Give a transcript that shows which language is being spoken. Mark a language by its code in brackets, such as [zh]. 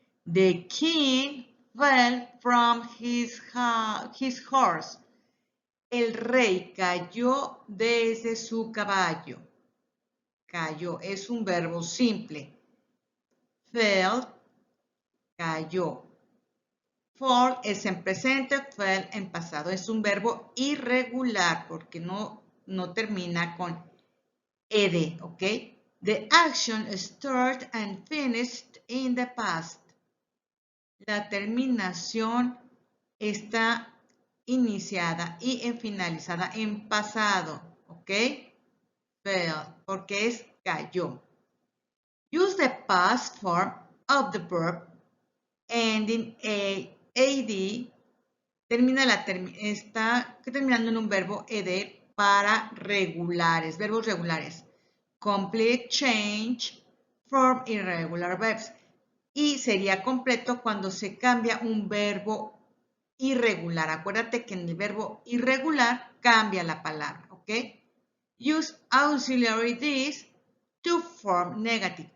[en] The king fell from his horse. [es] El rey cayó desde su caballo. Cayó es un verbo simple. Fell, cayó. Fall es en presente, fell en pasado. Es un verbo irregular porque no termina con ed, ¿ok? [en] The action started and finished in the past. [es] La terminación está iniciada y finalizada en pasado, ¿ok? Fell, porque es cayó. [en] Use the past form of the verb ending AD. [es] Está terminando en un verbo ed para regulares, verbos regulares. [en] Complete change from irregular verbs. [es] Y sería completo cuando se cambia un verbo irregular. Acuérdate que en el verbo irregular cambia la palabra, ¿ok? [en] Use auxiliary this to form negative.